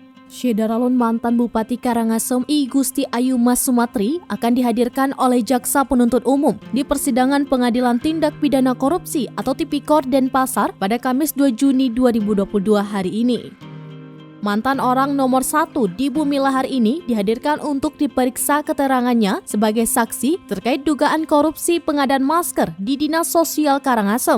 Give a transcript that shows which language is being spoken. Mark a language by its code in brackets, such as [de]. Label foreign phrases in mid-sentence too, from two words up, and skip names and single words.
[id] Syedaralun mantan Bupati Karangasem I Gusti Ayu Mas Sumatri akan dihadirkan oleh Jaksa Penuntut Umum di persidangan Pengadilan Tindak Pidana Korupsi atau Tipikor Denpasar pada Kamis 2 Juni 2022 hari ini. Mantan orang nomor 1 di Bumi Lahar ini dihadirkan untuk diperiksa keterangannya sebagai saksi terkait dugaan korupsi pengadaan masker di Dinas Sosial Karangasem.